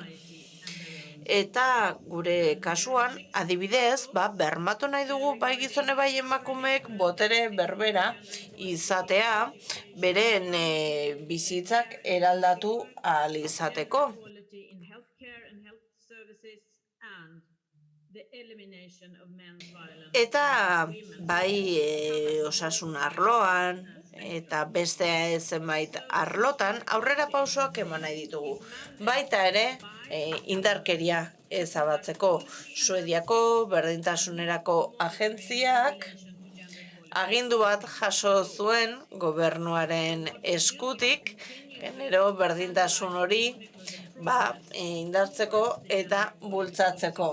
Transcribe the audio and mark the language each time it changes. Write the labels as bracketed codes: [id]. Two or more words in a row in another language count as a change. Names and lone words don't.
[eu] Eta gure kasuan, adibidez, bermatu nahi dugu bai gizone bai emakumeek botere berbera izatea beren bizitzak eraldatu ahal izateko. [en] the elimination of men's violence [eu] Eta [en] against women. [eu] bai osasun arloan eta beste zenbait arlotan aurrera pausoak eman nahi ditugu. Baita ere indarkeria ezabatzeko Suediako berdintasunerako agentziak agindu bat jaso zuen gobernuaren eskutik genero berdintasun hori indartzeko eta bultzatzeko.